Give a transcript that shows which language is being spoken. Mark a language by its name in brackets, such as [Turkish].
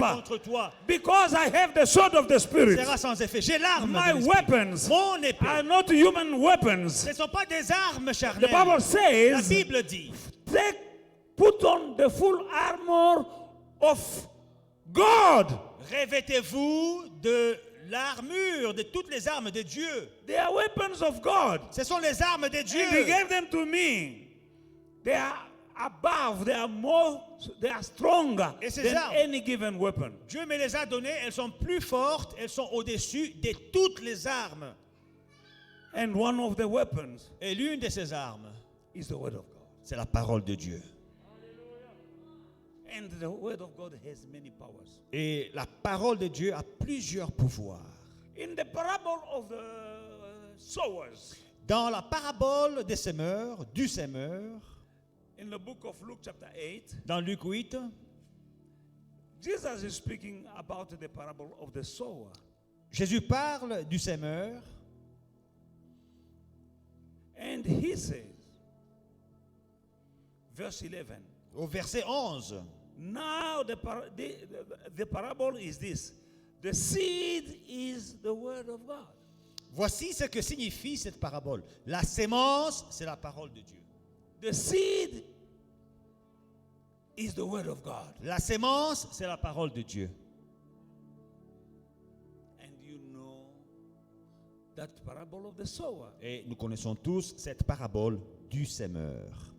[French] contre toi [English] Because I have the sword of the Spirit. [French] sera sans effet. J'ai l'arme [English] My [French] de l'esprit. [English] weapons [French] Mon épée. [English] are not human weapons. [French] Ce ne sont pas des armes [English] The [French] charnelles. [English] Bible [French] La [English] says, [French] Bible dit, [English] put on the full armor of God. [French] revêtez-vous de l'armure, de toutes les armes de Dieu. [English] They are weapons of God. [French] Ce sont les armes de [English] And He [French] Dieu. [English] gave them to me. They are above, they are more, they are stronger [French] Et ces [English] than [French] armes? [English] any given weapon. [French] Dieu me les a données, elles sont plus fortes, elles sont au-dessus de toutes les armes. [English] And one of the weapons [French] Et l'une de ces armes, [English] is the word of God. [French] c'est la parole de Dieu. [English] And the word of God has many powers. [French] Et la parole de Dieu a plusieurs pouvoirs. [English] In the parable of the sowers, [French] Dans la parabole des semeurs, du semeur, [English] in the book of Luke chapter 8, [French] dans Luc 8, [English] Jesus is speaking about the parable of the sower. [French] Jésus parle du semeur [English] And he says, verse 11, [French] au verset 11. [English] now the parable is this. The seed is the word of God. [French] Voici ce que signifie cette parabole. La sémence, c'est la parole de Dieu. [English] The seed is the word of God. [French] La sémence, c'est la parole de Dieu. [English] And you know that parable of the sower. [French] Et nous connaissons tous cette parabole du semeur.